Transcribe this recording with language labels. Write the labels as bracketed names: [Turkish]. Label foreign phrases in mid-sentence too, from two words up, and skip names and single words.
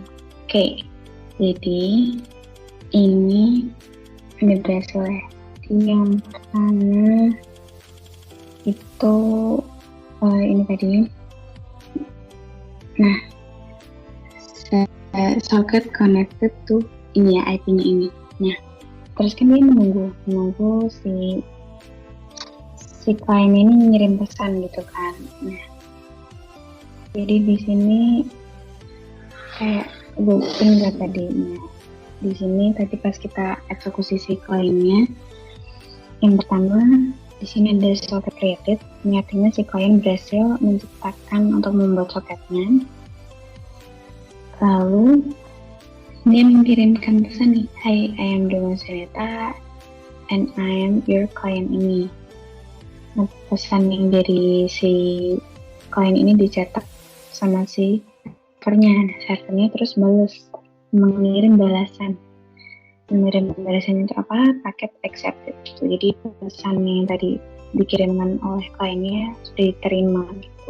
[Indonesian] Oke, jadi ini berhasil ya. Yang pertama itu ini tadi. Nah, [English] socket connected to [Indonesian] ini ya, IP-nya ini. Nah, terus kan dia menunggu si klien ini ngirim pesan gitu kan. Nah, jadi di sini kayak looping lah tadinya. Di sini tadi pas kita eksekusi si kliennya, yang pertama di sini ada [English] socket created, [Indonesian] artinya si klien berhasil menciptakan untuk membuat soketnya. Lalu Dia mengirimkan pesan nih, "Hi, [English] I am Doma Seneta and I am your client ini." [Indonesian] Nah, pesan yang dari si klien ini dicetak sama si servernya terus mengirim balasan. Mengirim balasan itu apa? Paket accepted. Jadi pesan yang tadi dikirimkan oleh kliennya sudah diterima gitu.